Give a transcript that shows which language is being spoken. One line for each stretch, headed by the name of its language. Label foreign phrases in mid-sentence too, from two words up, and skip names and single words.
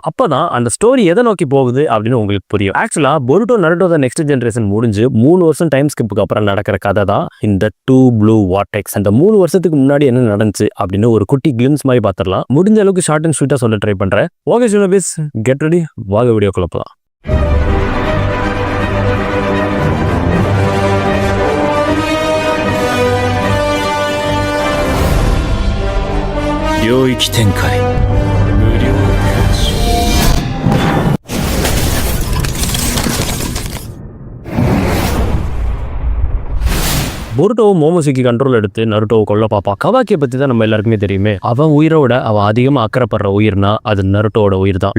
Tamil: அப்பதான் அந்த ஸ்டோரி எதை நோக்கி போகுது அப்படின்னு உங்களுக்கு புரியும். ஆக்சுவலா பொருட்டோ நருட்டோ
English: next generation
Tamil: முடிஞ்சு 3 வருஷம்
English: time skip
Tamil: அப்புறம் நடக்கிற கதை தான் இந்த 2 ப்ளூ வார்டெக்ஸ். அந்த 3 வருஷத்துக்கு முன்னாடி என்ன நடந்துச்சு அப்படின்னு ஒரு குட்டி கிளிம்ஸ் மாதிரி பாத்திரலாம். முடிஞ்ச அளவுக்கு
English: short and sweet
Tamil: சொல்ல ட்ரை பண்றேன். ஓகே சினோபிஸ்,
English: get ready,
Tamil: வாங்க வீடியோக்குள்ள போலாம். 領域展開無料開始。 பொருட்டோ மோமோசிக்கு கண்ட்ரோல் எடுத்து நருட்டோவை கொல்ல பாப்பா. கவாக்கியை பத்தி தான் நம்ம எல்லாருக்குமே தெரியுமே. அவன் உயிரோட அவன் அதிகமா அக்கறைப்படுற உயிர்னா அது நருட்டோட உயிர் தான்.